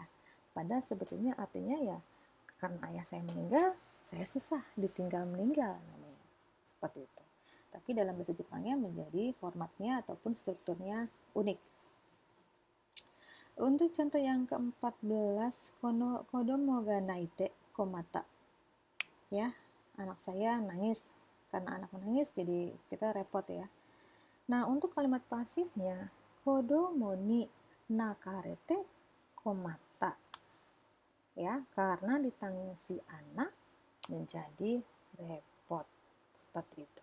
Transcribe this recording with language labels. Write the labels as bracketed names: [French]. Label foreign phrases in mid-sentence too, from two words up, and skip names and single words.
[Indonesian] Padahal sebetulnya artinya ya karena ayah saya meninggal, saya susah, ditinggal meninggal namanya. Seperti itu. Tapi dalam bahasa Jepangnya menjadi formatnya ataupun strukturnya unik. Untuk contoh yang ke-14, [Japanese] 子供が泣いて困った. [Indonesian] Ya, anak saya nangis. Karena anak menangis jadi kita repot ya. Nah, untuk kalimat pasifnya, [Japanese] 子供に泣かれて困った. [Indonesian] Ya, karena ditangisi anak menjadi repot, seperti itu.